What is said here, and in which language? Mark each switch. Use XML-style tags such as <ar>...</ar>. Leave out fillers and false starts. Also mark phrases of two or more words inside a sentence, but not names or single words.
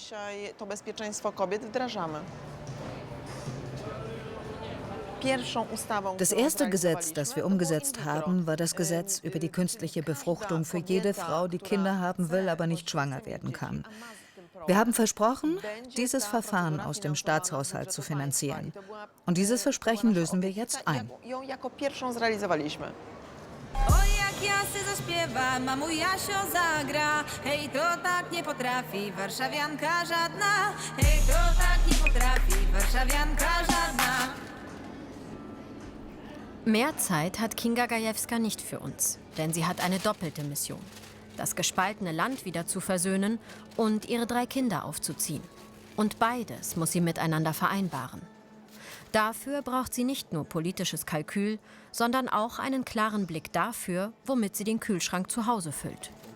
<de>Das erste Gesetz, das wir umgesetzt haben, war das Gesetz über die künstliche Befruchtung für jede Frau, die Kinder haben will, aber nicht schwanger werden kann. Wir haben versprochen, dieses Verfahren aus dem Staatshaushalt zu finanzieren. Und dieses Versprechen lösen wir jetzt ein.</de> <pl>Oj, jak ja se zaśpiewam, a mój Jasio zagra. Hej, to tak nie potrafi warszawianka żadna. Hej, to tak nie potrafi warszawianka żadna.</pl> <de>Mehr Zeit hat Kinga Gajewska nicht für uns, denn sie hat eine doppelte Mission: das gespaltene Land wieder zu versöhnen und ihre 3 Kinder aufzuziehen. Und beides muss sie miteinander vereinbaren. Dafür braucht sie nicht nur politisches Kalkül, sondern auch einen klaren Blick dafür, womit sie den Kühlschrank zu Hause füllt.</de>